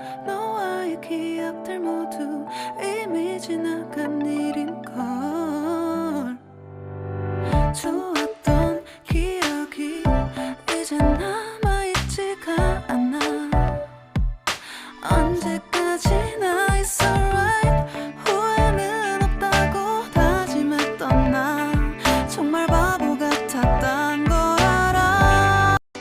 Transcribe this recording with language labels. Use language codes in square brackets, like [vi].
[ko] 너와의 기억들 모두 이미 지나간 일인걸. 좋았던 기억이 이제 남아있지가 않아. 언제까지나 [en] it's alright. [ko] 후회는 없다고 다짐했던 나 정말 바보 같았단 걸 알아.